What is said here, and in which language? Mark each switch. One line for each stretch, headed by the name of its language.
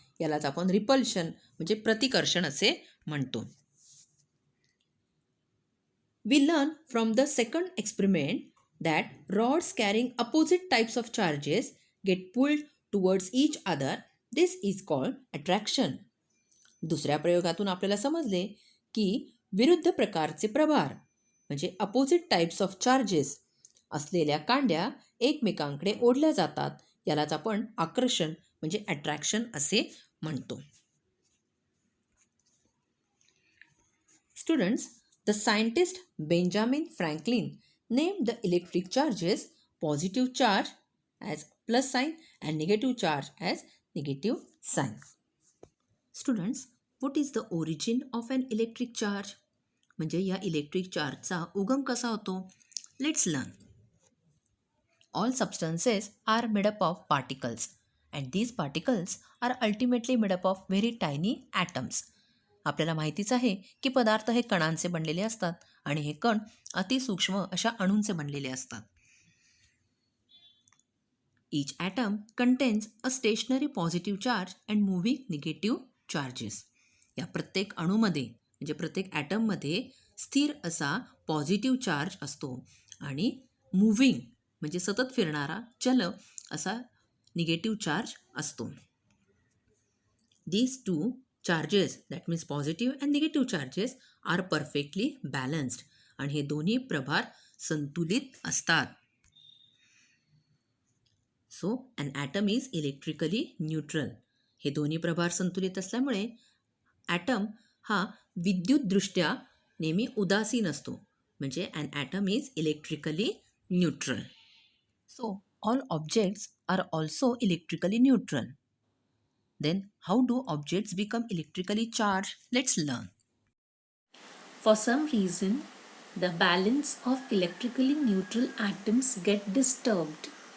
Marathi: यालाच आपण रिपल्शन म्हणजे प्रतिकर्षण असे म्हणतो.
English: We learn from the second experiment that rods carrying opposite types of charges get pulled towards each other. This is called attraction.
Marathi: दुसऱ्या प्रयोगातून आपल्याला समजले की विरुद्ध प्रकारचे प्रभार म्हणजे अपोजिट टाइप्स ऑफ चार्जेस असलेल्या कांड्या एकमेकांकडे ओढल्या जातात. यालाच आपण आकर्षण म्हणजे अट्रॅक्शन असे म्हणतो.
English: Students, the scientist Benjamin Franklin named the electric charges positive charge as plus sign and negative charge as negative sign. Students, what is the origin of an electric charge?
Marathi: म्हणजे या इलेक्ट्रिक चार्जचा उगम कसा होतो?
English: Let's learn. All substances are made up of particles and these particles are ultimately made up of very tiny atoms.
Marathi: आपल्याला माहितीच आहे की पदार्थ हे कणांचे बनलेले असतात आणि हे कण अतिसूक्ष्म अशा अणूंचे बनलेले असतात.
English: Each atom contains a stationary positive charge and moving negative charges.
Marathi: या प्रत्येक अणूमध्ये म्हणजे प्रत्येक ॲटममध्ये स्थिर असा पॉझिटिव्ह चार्ज असतो आणि मूव्हिंग म्हणजे सतत फिरणारा चल असा निगेटिव्ह चार्ज असतो.
English: These two charges, that means positive and negative charges, are perfectly balanced.
Marathi: आणि हे दोन्ही प्रभार संतुलित असतात.
English: So, an atom is electrically neutral.
Marathi: हे दोन्ही प्रभार संतुलित असल्यामुळे ॲटम हा विद्युतदृष्ट्या नेहमी उदासीन असतो.
English: म्हणजे an atom is electrically neutral. So, all objects are also electrically neutral. Then, how do objects become electrically charged? Let's learn. For some reason, the balance of electrically neutral atoms get disturbed.